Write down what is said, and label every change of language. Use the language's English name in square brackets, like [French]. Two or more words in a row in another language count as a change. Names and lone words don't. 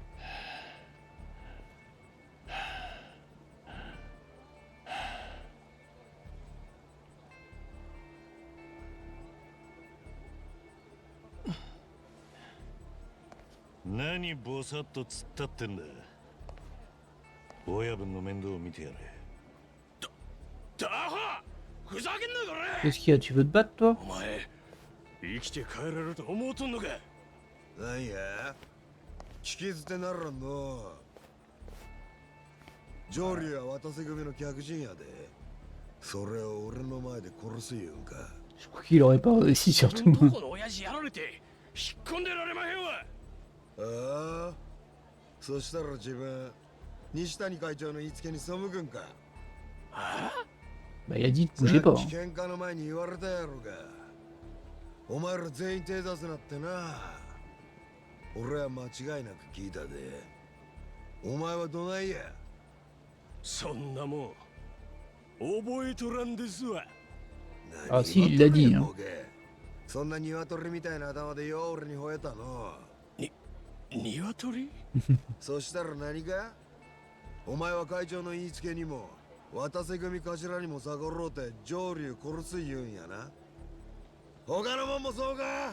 [Japanese] 何ボサッと突っ立ってんだ。親分の面倒を見てやれ。ダハ、ふざけんなこれ。 [French] Qu'est-ce qu'il y a? Tu veux te battre, toi? [Japanese] お前生きて帰れると思うとんのか。なんや、聞き捨てならんの。上流は渡瀬組の客人やで。それを俺の前で殺す言うんか。 [French] Je crois qu'il aurait pas réussi, surtout. [Japanese] どこの親父やられて引っ込んでられまへんわ。ああ、そしたら自分西谷会長の言いつけに背くんか。 [French] Bah, il a dit de bouger pas. [Japanese] さっき喧嘩の前に言われたやろが。お前ら全員手出すなってな。俺は間違いなく聞いたで。お前はどないや。そんなもん覚えとらんですわ。 [French] あ、si, il l'a dit, hein. [Japanese] ボケ。そんな鶏みたいな頭でよう俺に吠えたの。鶏？そしたら何か。お前は会長の言いつけにも渡瀬組頭にも逆ろうて上流殺す言うんやな。他のもんもそうか。